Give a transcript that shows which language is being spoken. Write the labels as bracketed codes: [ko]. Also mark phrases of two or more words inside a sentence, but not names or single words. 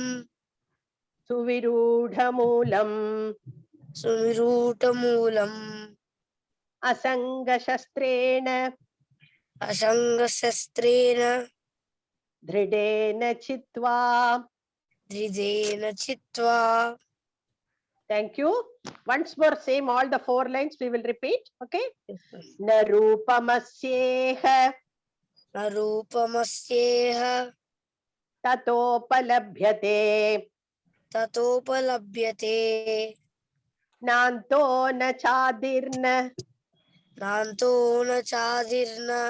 [sa] Suvirudhamulam. Suvirudhamulam. Asangashastrena. Asangasastrena. दृढेन छित्त्वा. दृढेन छित्त्वा. [en] Thank you. Once more, same all the 4 lines we will repeat. [sa] Okay. Narupamasyeha Narupamasyeha. tatopalabhyate. Tatopalabhyate. नान्तो न चादिर्न नान्तो न चादिर्न.